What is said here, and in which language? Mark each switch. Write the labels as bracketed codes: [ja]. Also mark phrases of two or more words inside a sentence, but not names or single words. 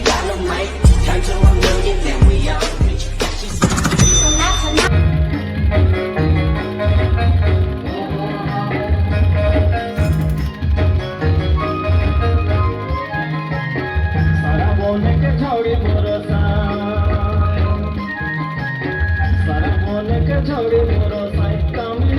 [en] the mic, turn to a million, then we all rich. [bho] सारा बोले के छोड़ी भरोसा, सारा बोले के छोड़ी भरोसा, कामिनी